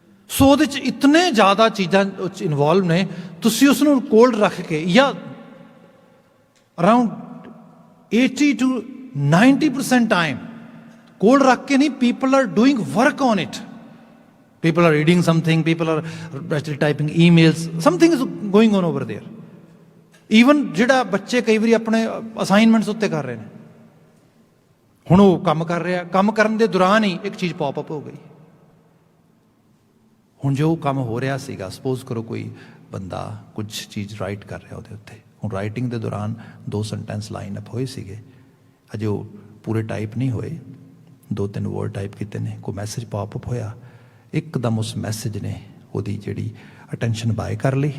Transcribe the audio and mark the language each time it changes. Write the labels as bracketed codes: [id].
[pa] ਸੋ ਉਹਦੇ 'ਚ ਇਤਨੇ ਜ਼ਿਆਦਾ ਚੀਜ਼ਾਂ ਇਨਵੋਲਵ ਨੇ, ਤੁਸੀਂ ਉਸ ਨੂੰ ਕੋਲ ਰੱਖ ਕੇ ਜਾਂ ਅਰਾਊਂਡ 80 to 90% ਟਾਈਮ ਕੋਲ ਰੱਖ ਕੇ ਨਹੀਂ, [en] People are doing work on it. People are reading something, people are actually typing emails, something is going on over there. [pa] Even ਜਿਹੜਾ ਬੱਚੇ ਕਈ ਵਾਰੀ ਆਪਣੇ ਅਸਾਈਨਮੈਂਟਸ ਉੱਤੇ ਕਰ ਰਹੇ ਨੇ, ਹੁਣ ਉਹ ਕੰਮ ਕਰ ਰਿਹਾ, ਕੰਮ ਕਰਨ ਦੇ ਦੌਰਾਨ ਹੀ ਇੱਕ ਚੀਜ਼ ਪੌਪ ਅਪ ਹੋ ਗਈ। ਹੁਣ ਜੋ ਕੰਮ ਹੋ ਰਿਹਾ ਸੀਗਾ, ਸਪੋਜ਼ ਕਰੋ ਕੋਈ ਬੰਦਾ ਕੁਝ ਚੀਜ਼ ਰਾਈਟ ਕਰ ਰਿਹਾ ਉਹਦੇ ਉੱਤੇ, ਹੁਣ ਰਾਈਟਿੰਗ ਦੇ ਦੌਰਾਨ 2 ਸੈਂਟੈਂਸ ਲਾਈਨ ਅਪ ਹੋਏ ਸੀਗੇ, ਅਜੇ ਉਹ ਪੂਰੇ ਟਾਈਪ ਨਹੀਂ ਹੋਏ, 2-3 ਵਰਡ ਟਾਈਪ ਕੀਤੇ ਨੇ, ਕੋਈ ਮੈਸੇਜ ਪੌਪ ਅਪ ਹੋਇਆ, ਇੱਕਦਮ ਉਸ ਮੈਸੇਜ ਨੇ ਉਹਦੀ ਜਿਹੜੀ ਅਟੈਂਸ਼ਨ ਬਾਏ ਕਰ ਲਈ।